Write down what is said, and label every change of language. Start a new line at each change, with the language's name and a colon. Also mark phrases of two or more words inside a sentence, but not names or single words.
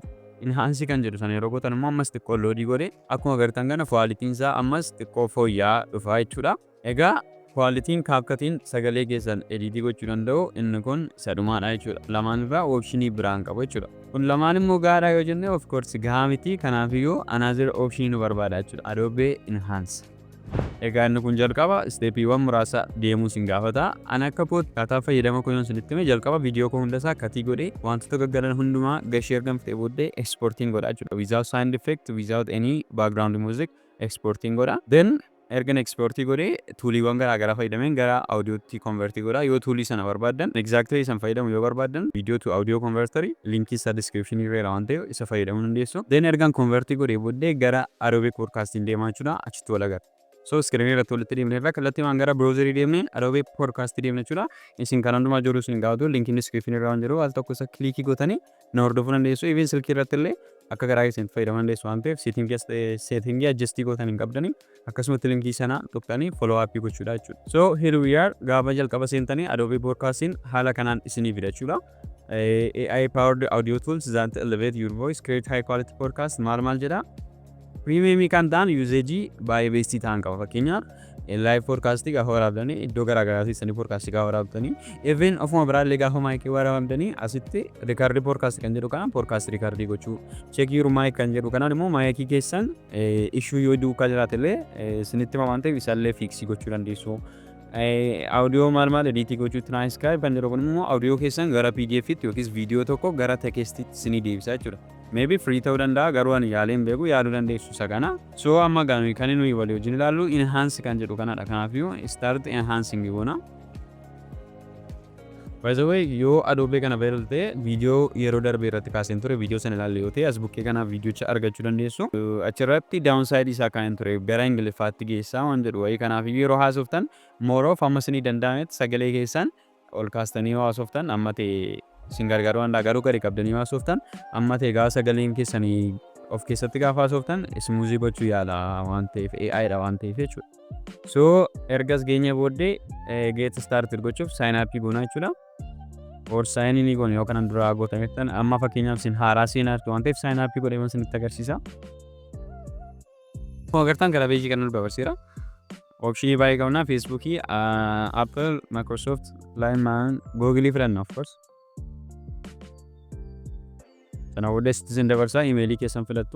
Oromo: Enhance kan jedhu sana yeroo gootan immoo ammas xiqqoo loodii godhe akkuma agartan kana qualitiin isaa ammas xiqqoo fooyya'aa dhufa jechuudha. Egaa qualitiin CapCutiin sagalee keessan editii gochuu danda'u inni kun sadhumaadha jechuudha. Lamaan irraa optionii biraan qabu jechuudha. Kun lamaan immoo gaadhaa yoo jenne
English: of course
Oromo: gahaa miti kanaafiyyuu
English: another option
Oromo: nu barbaada jechuudha. Adobe Enhance. Egaa inni kun jalqaba steepiiwwan muraasa deemuu sin gaafata. Ani akka kaataa fayyadama koyoon sinitti hime jalqaba viidiyoo koo hundasaa katii godhee wantoota gaggaran hundumaa gashee argamte booddee exporting godha jechuudha.
English: Without sound effect, without any background music exporting godha.
Oromo: Then ergan exportii godhee tuuliiwwan garaagaraa fayyadameen gara audiyootti konvertii godha. Yoo tuulii sana barbaadan exactly isan fayyadamu yoo barbaadan
English: video to audio converter
Oromo: linkii isa description irra waan ta'e isa fayyadamuu dandeessu. Then ergan konvertii godhee booddee gara Adobe Podcasting deemaa jechuudha. Achitti wal agarra. So screen irratti walitti deemneerra kallattii maan gara browserii deemnee Adobe Podcast deemna jechuudha. Isin kan hundumaa jiru isin gaafatu linkiin description irra waan jiru al tokko isa kliikii gootanii na hordofuu dandeessu. Even silkii irratti illee akka garaa isin fayyadaman dandeessu waan ta'eef
English: setting adjust
Oromo: gootan hin qabdanii akkasumatti linkii sana tuqxanii
English: follow up
Oromo: gochuudha jechuudha.
English: So here we are
Oromo: gaafa jalqaba seentanii Adobe Podcasting haala kanaan isinii fida jechuudha.
English: AI powered audio tools that elevate your voice, create high quality podcast
Oromo: maal jedha. Premium kan ta'an usage baay'ee beestii ta'an qaba. Fakkeenyaaf live podcastii gaafa waraabdanii iddoo garaagaraatti sanii podcastii gaafa waraabdanii even ofuma biraallee gaafa maayikii waraabdanii asitti
English: record podcast
Oromo: kan jedhu kana
English: podcast record
Oromo: gochuu
English: check your mic
Oromo: kan jedhu kanaan immoo maayikii keessan issue yoo duukaa jiraatellee sinitti waan ta'eef isaallee fix gochuu dandeessu. Audio maal editii gochuutti
English: nice guy
Oromo: kan jedhu kun immoo audio keessan gara PDF tti yookiis viidiyoo tokko gara textiitti sinii deebisa jechuudha. Maybe free ta'uu danda'a garuu ani yaaleen beeku yaaluu dandeessu isa kana. So amma gaanu kan nuyi walii wajjin ilaallu enhance kan jedhu kanadha. Kanaafiyyuu
English: start enhancing
Oromo: goona.
English: By the way
Oromo: yoo Adobe kana fayyadamte viidiyoo yeroo darbe irratti kaaseen ture viidiyoo sana ilaalle yoo ta'e as bukkee kana viidiyoocha argachuu dandeessu. Achirratti downside isaa kan ture gara Ingiliffaatti geessaa waan jedhu wayii kanaafiyyuu yeroo haasoftan
English: more of
Oromo: amma isinii danda'ametti sagalee keessan ol kaastanii yoo haasoftan amma ta'e isin gargaaru waan garuu gadi qabdanii haasoftan amma ta'e gaafa sagaleen keessanii of keessatti gaafa haasoftan smoothie gochuu yaala waan ta'eef AI dha waan ta'eef jechuudha. So ergas geenye booddee
English: get started
Oromo: gochuuf
English: sign up
Oromo: goona jechuudha.
English: Or sign in
Oromo: goone yoo kanan dura gootamettan amma fakkeenyaaf isin haaraa seenaatu waan ta'eef
English: sign up
Oromo: godhee waan isinitti agarsiisa. Agartan gara peejii kana barbaachisa. Optionii baay'ee qabna Facebookii, Apple, Microsoft, Line, Google filanna of course. Sana booda isin dabarsaa emailii keessan filattu.